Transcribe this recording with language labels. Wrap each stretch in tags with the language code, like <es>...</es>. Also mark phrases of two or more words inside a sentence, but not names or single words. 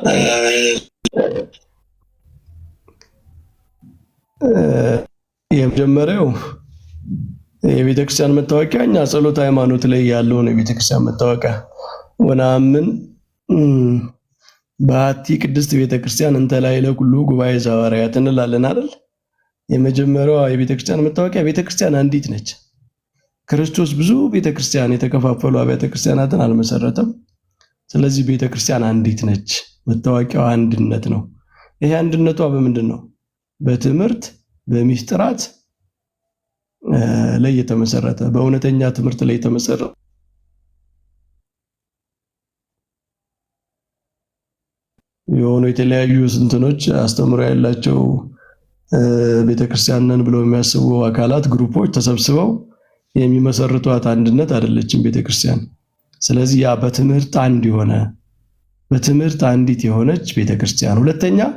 <am>የመጀመሪያው የቤተክርስቲያን መታወቂያ እኛ ጸሎት ሃይማኖት ላይ ያለውን የቤተክርስቲያን መታወቂያ</am> <gez>ወናምን በአቲ ቅድስት ቤተክርስቲያን እንተ ላዕለ ኩሉ ጉባኤ ዘሐዋርያት</gez> <am>እንላለን አይደል? የመጀመሪያው የቤተክርስቲያን መታወቂያ ቤተክርስቲያን አንዲት ነች። ክርስቶስ ብዙ ቤተክርስቲያን የተከፋፈሉ አብያተ ክርስቲያናትን አልመሰረተም። ስለዚህ ቤተክርስቲያን አንዲት ነች። መታወቂያው አንድነት ነው። ይሄ አንድነቷ በምንድን ነው? በትምህርት በሚስጥራት ላይ የተመሰረተ በእውነተኛ ትምህርት ላይ የተመሰረተ የሆኑ የተለያዩ ስንትኖች አስተምሮ ያላቸው ቤተክርስቲያንን ብለው የሚያስቡ አካላት ግሩፖች ተሰብስበው የሚመሰርቷት አንድነት አይደለችም ቤተክርስቲያን። ስለዚህ ያ በትምህርት አንድ የሆነ በትምህርት አንዲት የሆነች ቤተክርስቲያን። ሁለተኛ</am>